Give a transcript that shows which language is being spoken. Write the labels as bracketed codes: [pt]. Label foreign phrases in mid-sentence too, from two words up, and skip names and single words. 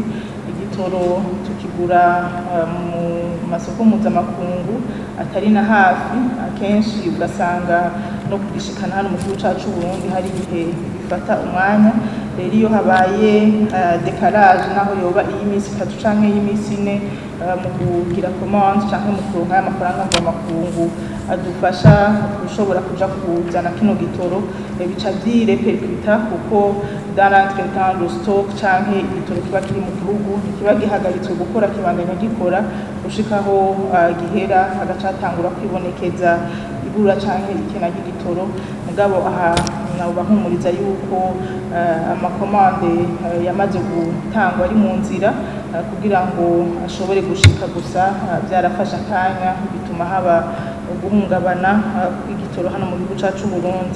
[rn] Igitoro tukigura mu masoko mpuzamakungu atari na hafi, akenshi ugasanga no kugishikana hano mu gihugu cacu Burundi hari igihe bifata umwanya. Rero iyo habaye dekalage naho yoba iy'iminsi 3 canke iy'iminsi 4 mu kugira commande canke mu kuronka amafaranga mvamakungu adufasha gushobora kuja kuzana kino gitoro, bica vyirepercuta kuko [fr] dans l'entretemps le stock [rn] canke igitoro kiba kiri mu gihugu kiba gihagaritswe gukora kibandanya gikora gushikaho gihera agacatangura kwibonekeza ibura canke ikena ry'igitoro. Mugabo aha nabo bahumuriza yuko amakomande yamaze gutangwa ari mu nzira kugira ngo ashobore gushika, gusa byarafasha akanya bituma haba guhungabana kw'igitoro hano mu gihugu cacu Burundi.